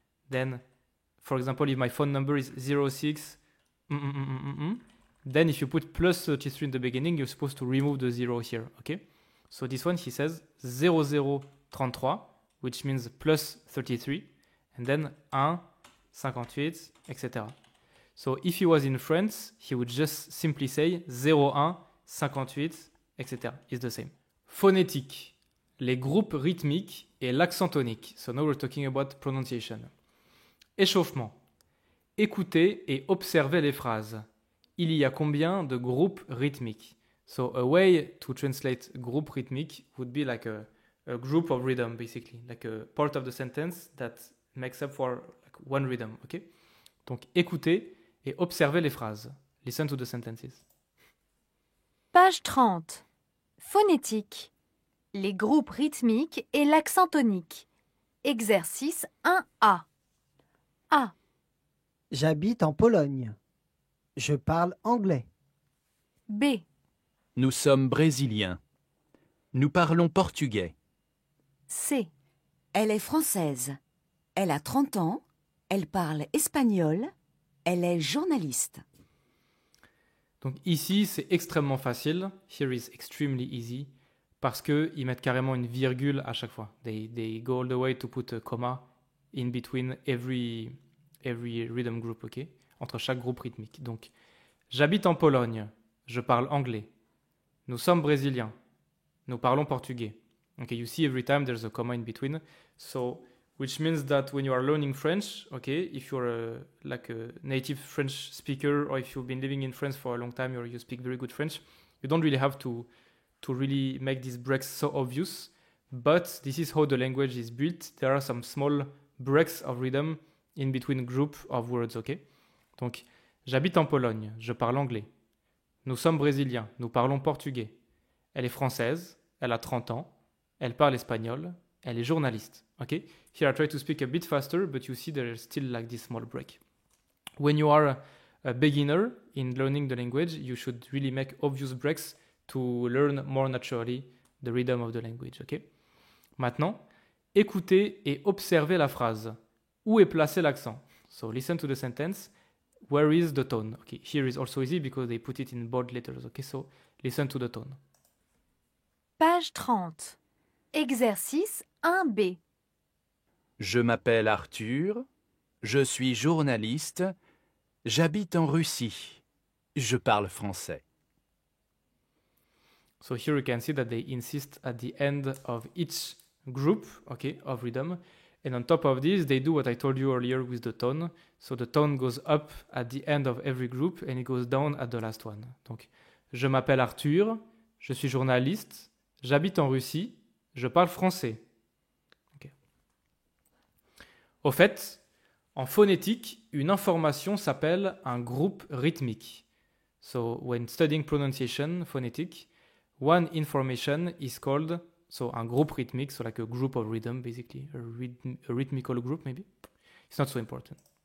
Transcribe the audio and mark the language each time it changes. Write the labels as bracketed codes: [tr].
[en] Then, for example, if my phone number is 06, then if you put plus 33 in the beginning, you're supposed to remove the 0 here, okay? So this one, he says 0033, which means plus 33, and then 1, 58, etc. So if he was in France, he would just simply say 01, 58, etc. It's the same. [fr] Phonétique, les groupes rythmiques et l'accent tonique. [en] So now we're talking about pronunciation. [fr] Échauffement. Écoutez et observez les phrases. Il y a combien de groupes rythmiques? [en] So a way to translate group rythmique would be like a group of rhythm, basically, like a part of the sentence that makes up for like one rhythm, okay? [fr] Donc écoutez et observez les phrases. [en] Listen to the sentences. [fr] Page 30. Phonétique. Les groupes rythmiques et l'accent tonique. Exercice 1A. A. J'habite en Pologne. Je parle anglais. B. Nous sommes brésiliens. Nous parlons portugais. C. Elle est française. Elle a 30 ans. Elle parle espagnol. Elle est journaliste. Donc ici, c'est extrêmement facile. [en] Here is extremely easy. [fr] Parce qu'ils mettent carrément une virgule à chaque fois. [en] They go all the way to put a comma in between every rhythm group, ok? [fr] Entre chaque groupe rythmique. Donc, j'habite en Pologne. Je parle anglais. Nous sommes brésiliens. Nous parlons portugais. [en] Okay, you see every time there's a comma in between. So, which means that when you are learning French, okay, if you're like a native French speaker or if you've been living in France for a long time or you speak very good French, you don't really have to really make these breaks so obvious. But this is how the language is built. There are some small breaks of rhythm in between group of words, okay? [fr] Donc, j'habite en Pologne, je parle anglais. Nous sommes brésiliens, nous parlons portugais. Elle est française, elle a 30 ans, elle parle espagnol, elle est journaliste. [en] Okay? Here I try to speak a bit faster, but you see there's still like this small break. When you are a beginner in learning the language, you should really make obvious breaks to learn more naturally the rhythm of the language. Okay? [fr] Maintenant, écoutez et observez la phrase. Où est placé l'accent? [en] So listen to the sentence. Where is the tone? Okay, here is also easy because they put it in bold letters. Okay, so listen to the tone. [fr] Page 30. Exercice 1B. Je m'appelle Arthur. Je suis journaliste. J'habite en Russie. Je parle français. [en] So here you can see that they insist at the end of each group, okay, of rhythm. And on top of this, they do what I told you earlier with the tone. So the tone goes up at the end of every group and it goes down at the last one. [fr] Donc, je m'appelle Arthur, je suis journaliste, j'habite en Russie, je parle français. Okay. Au fait, en phonétique, une information s'appelle un groupe rythmique. [en] So when studying pronunciation, phonetic, one information is called, so un groupe rythmique, so like a group of rhythm, basically, a rhythmical group maybe. It's not so important.